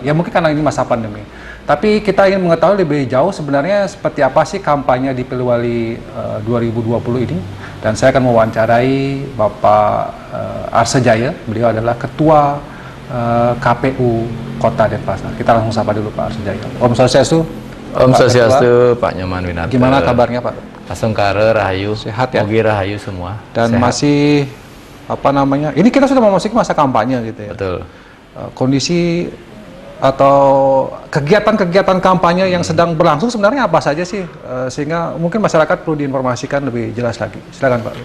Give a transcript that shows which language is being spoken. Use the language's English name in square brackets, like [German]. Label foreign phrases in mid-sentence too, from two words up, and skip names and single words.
[Indonesian] Ya mungkin karena ini masa pandemi. Tapi kita ingin mengetahui lebih jauh sebenarnya seperti apa sih kampanye di Pilwali 2020 ini. Dan saya akan mewawancarai Bapak Arsejaya. Beliau adalah Ketua KPU Kota Denpasar. Kita langsung sapa dulu Pak Arsejaya. [Balinese] Om Swastiastu. Om Swastiastu, Pak Nyoman Winata. [Indonesian] Gimana kabarnya Pak? [Balinese] Asungkare Rahayu. [Indonesian] Sehat ya? [Balinese] Mogi Rahayu semua. [Indonesian] Dan sehat. Masih apa namanya? Ini kita sudah memasuki masa kampanye gitu ya. Betul. Kondisi atau kegiatan-kegiatan kampanye yang sedang berlangsung sebenarnya apa saja sih, sehingga mungkin masyarakat perlu diinformasikan lebih jelas lagi. Silakan Pak.